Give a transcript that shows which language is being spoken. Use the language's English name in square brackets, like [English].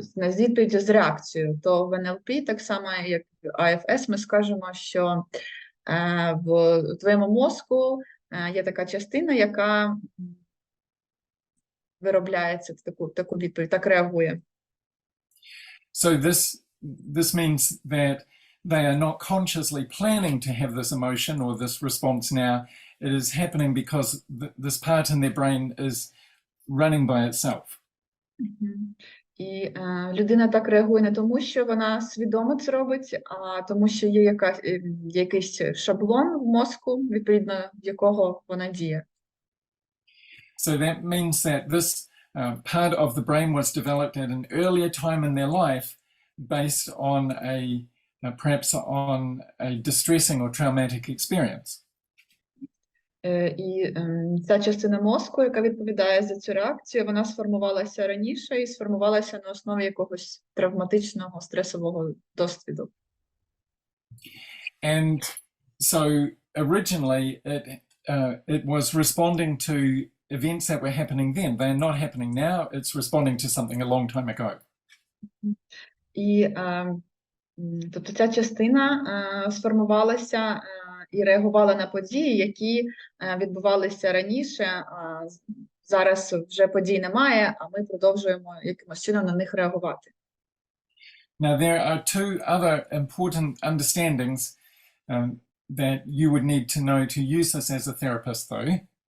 [Ukrainian] З відповіддю з реакцією, то в НЛП, так само як в IFS, ми скажемо, що в твоєму мозку є така частина, яка виробляється таку відповідь, так реагує. [English] So this means that they are not consciously planning to have this emotion or this response now. It is happening because this part in their brain is running by itself. [Ukrainian] І людина так реагує не тому, що вона свідомо це робить, а тому, що є якийсь шаблон в мозку, відповідно якого вона діє. [English] So that means that this part of the brain was developed at an earlier time in their life based on perhaps on a distressing or traumatic experience. [Ukrainian] І ця частина мозку, яка відповідає за цю реакцію, вона сформувалася раніше і сформувалася на основі якогось травматичного стресового досвіду. [English] And so originally it was responding to events that were happening then. They're not happening now. It's responding to something a long time ago. [Ukrainian] І тобто ця частина сформувалася і реагувала на події, які відбувалися раніше, а зараз вже подій немає, а ми продовжуємо якимось чином на них реагувати. [English] Now, there are two other important understandings that you would need to know to use this as a therapist, though.